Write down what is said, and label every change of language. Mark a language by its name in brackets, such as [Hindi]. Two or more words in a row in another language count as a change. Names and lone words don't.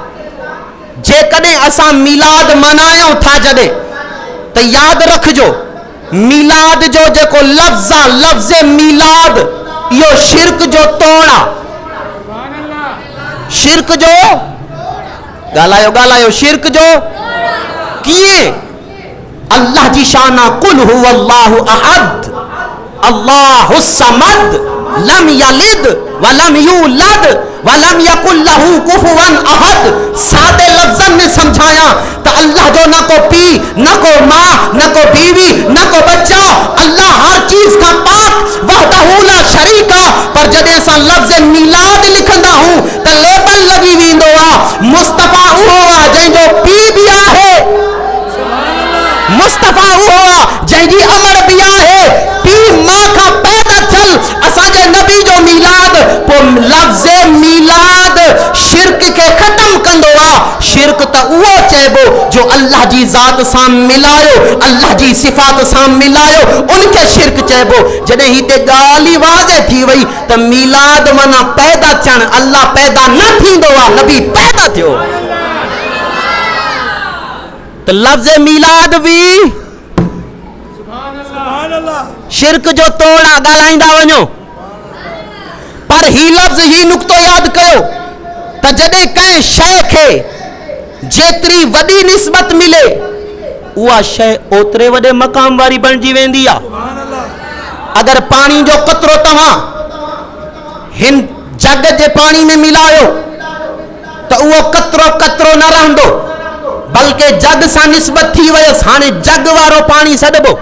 [Sindhi] जेकॾहिं असां मीलाद मनायूं था जॾहिं, त यादि रखिजो मीलाद जो जेको लफ़्ज़ आहे, लफ़्ज़ मीलाद, इहो शिरक जो तोड़ आहे। शिरक जो ॻाल्हायो शिरक जो कीअं? अल्लाह जी शान [Arabic] قل هو الله أحد الله الصمد لم يلد ولم يولد ولم يكن له كفوا أحد. [Sindhi] सादे लफ्ज़न में समझाया तो अल्लाह जो न को पी, न को माँ, न को बीवी, न को बच्चा, अल्लाह हर चीज का पाक [Arabic] وحده لا شريك. [Sindhi] पर जॾहिं असां लफ्ज़ मिलाद लिखंदा हूं तो लेबल लगी वेंदो आहे मुस्तफ़ा उहो आहे जंहिंजो पी बि आहे, मुस्तफ़ा उहो आहे जंहिंजी अमर बि आहे, पी मां खां पैदा थियल असांजे नबी जो मिलाद। पोइ लफ्ज़ मिलाद शिरक खे ख़त्म कंदो आहे। शिरक त उहो चइबो जो अल्लाह जी ज़ात सां मिलायो, अल्लाह जी सिफ़ात सां मिलायो, उनखे शिरक चइबो। जॾहिं हिते ॻाल्हि वाज़े थी वई त मिलाद माना पैदा थियण, अल्लाह पैदा न थींदो आहे, नबी पैदा थियो। तो लफ्ज़ मिलाद भी शिरक जो तोड़ा ॻाल्हाईंदा वञो। पर ही लफ्ज़ ही नुक्तो याद कयो त जॾहिं कंहिं शइ खे जेतिरी वॾी निस्बत मिले उहा शइ ओतिरे वॾे मक़ाम वारी बणिजी वेंदी आहे। अगर पानी जो कतरो तव्हां हिन जग जे पानी में मिलायो तो उहो कतरो कतरो न रहंदो, बल्कि जग सां निस्बत थी वयसि, हाणे जग वारो पानी सॾिबो।